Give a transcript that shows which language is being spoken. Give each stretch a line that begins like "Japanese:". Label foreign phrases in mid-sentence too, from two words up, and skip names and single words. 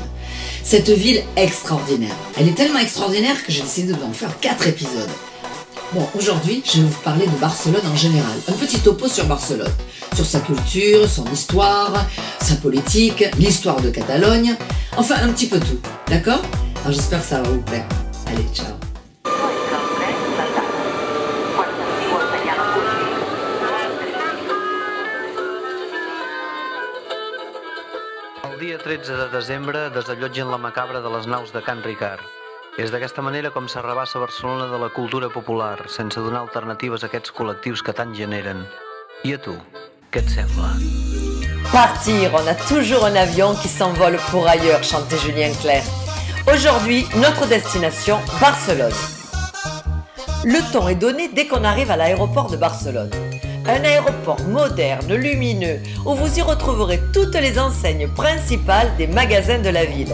French: Cette ville extraordinaire. Elle est tellement extraordinaire que j'ai décidé d'en faire 4 épisodes. Bon, aujourd'hui, je vais vous parler de Barcelone en général. Un petit topo sur Barcelone. Sur sa culture, son histoire, sa politique, l'histoire de Catalogne. Enfin, un petit peu tout. D'accord? Alors j'espère que ça va vous plaire. Allez, ciao.
Catalan: El dia 13 de desembre desallotgen la macabra de les naus de Can Ricard. És d'aquesta manera com s'arrabassa Barcelona de la cultura popular, sense donar alternatives a aquests col·lectius que tant generen. I a tu, què et sembla?
French: Partir, on a toujours un avion qui s'envole pour ailleurs, chantait Julien Clerc. Aujourd'hui, notre destination, Barcelone. Le ton est donné dès qu'on arrive à l'aéroport de Barcelone. Un aéroport moderne, lumineux, où vous y retrouverez toutes les enseignes principales des magasins de la ville.